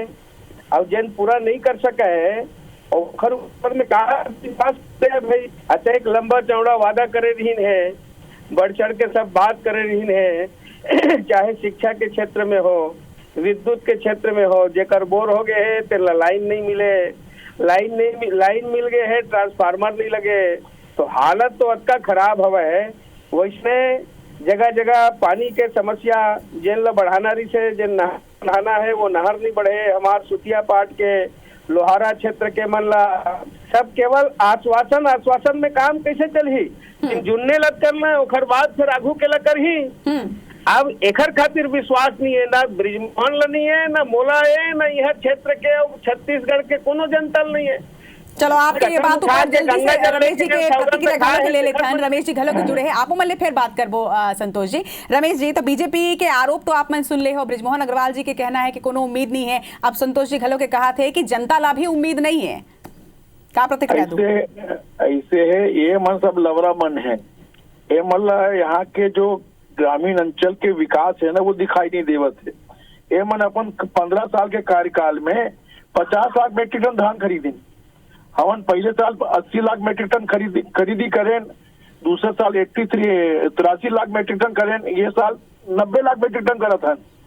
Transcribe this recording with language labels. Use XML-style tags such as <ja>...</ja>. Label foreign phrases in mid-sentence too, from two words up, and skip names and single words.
<hne>और जिन पूरा नहीं कर सका है और ऊपर में कहा भाई अच्छा एक लंबा चौड़ा वादा करे रही है, बढ़ चढ़ के सब बात करे रही है, चाहे शिक्षा के क्षेत्र में हो, विद्युत के क्षेत्र में हो, जेकर बोर हो गए है तो लाइन नहीं मिले, लाइन मिल गए है, ट्रांसफार्मर नहीं लगे, तो हालत तो अतका खराब हवा है। वैसे जगह जगह पानी के समस्या जिन ला बढ़ाना रही से, जिन नहर बढ़ाना है वो नहर नहीं बढ़े। हमार सुतिया पाट के लोहारा क्षेत्र के मन ला सब केवल आश्वासन में काम कैसे चलही, जुन्ने लग करना ओखर बाद फिर आगू के लग कर ही। अब एकर खातिर विश्वास नहीं है, ना बृजमोहन ला नहीं है, ना मोला है, ना यह क्षेत्र के छत्तीसगढ़ के कोनो जनता नहीं है। चलो, आपके ये बात ऊपर जल्दी से रमेश जी के प्रतिक्रिया घलो के ले लेते हैं। रमेश जी घलो के जुड़े हैं, आप मल्ले फिर बात करबो संतोष जी। रमेश जी, तो बीजेपी के आरोप तो आप मन सुन ले हो, बृजमोहन अग्रवाल जी के कहना है कि कोनो उम्मीद नहीं है। अब संतोष जी घलो के कहा थे कि जनता ला भी उम्मीद नहीं है, क्या प्रतिक्रिया दो? ऐसे है, ये मन सब लवरा मन है। ये मतलब यहाँ के जो ग्रामीण अंचल के विकास है ना वो दिखाई नहीं देवत है। ये मन अपन 15 साल के कार्यकाल में 50 लाख</hne> <en>metric ton</en> <hne>धान खरीदी, हमन पहले साल 80 लाख</hne> <en>metric ton</en> <hne>खरीदी करें, दूसरे साल 83 लाख</hne> <en>metric ton</en> <hne>करें, ये साल 90 लाख</hne> <en>metric ton</en> <hne>करत हन।</hne>